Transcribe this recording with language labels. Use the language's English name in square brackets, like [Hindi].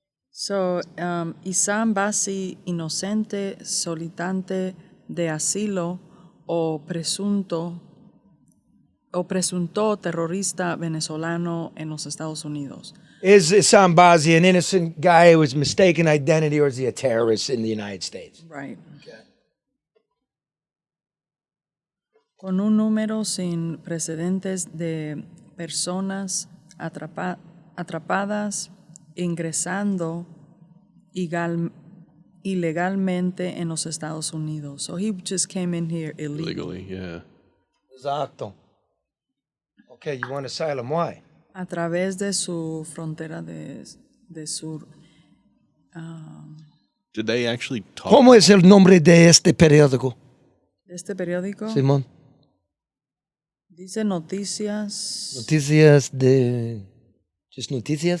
[Spanish] So, Issam Bassi, inocente, solicitante de asilo o presunto terrorista venezolano en los Estados Unidos. [English] Is Issam Bassi an innocent guy who was mistaken identity or is he a terrorist in the United States? Right. Okay. [Spanish] Con un número sin precedentes de personas atrapadas ingresando ilegalmente en los Estados Unidos. [English] So he just came in here illegally. Yeah. [Spanish] Exacto. [English] Okay, you want asylum, why? [Spanish] A través de su frontera de sur. [English] Did they actually talk? [Spanish] ¿Cómo es el nombre de este periódico? De este periódico. Simón. Dice noticias. Noticias de... [English] Just [Spanish] noticias?